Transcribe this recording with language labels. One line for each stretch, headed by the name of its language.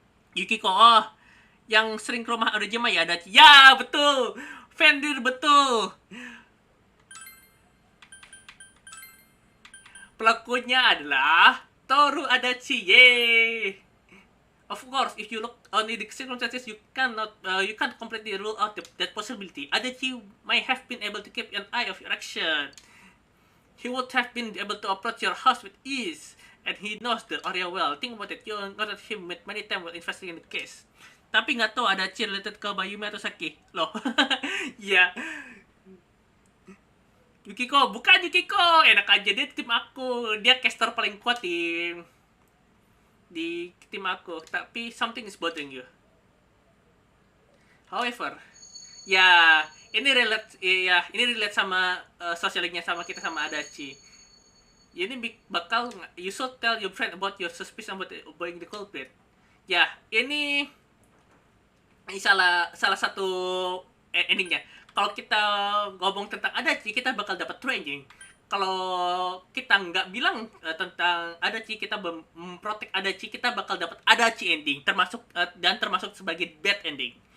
Indonesian: Yukiko, yang sering ke rumah Orojima ya ada. Ya, betul. Fenrir betul. Pelakunya adalah Toru Adachi. Yeay.
English: Of course, if you look only the circumstances, you can't completely rule out that possibility. Adachi might have been able to keep an eye of your action. He would have been able to approach your house with ease, and he knows the area well. Think about it. You encountered him many times while investigating the case.
Indonesian: Tapi nggak tahu ada related ke Bayumi atau Saki. Loh. Iya. Yukiko, bukan Yukiko. Enak aja, dia tim aku. Dia caster paling kuat di tim aku.
English: Tapi something is bothering you. However, ya
Indonesian: ini relate sama sosialnya sama kita sama Adachi. Ini bakal
English: you should tell your friend about your suspicion about being the culprit.
Indonesian: Ya, ini salah satu endingnya. Kalau kita ngomong tentang Adachi, kita bakal dapat training. Kalau kita nggak bilang tentang Adachi, kita memprotek Adachi, kita bakal dapat Adachi ending, termasuk sebagai bad ending.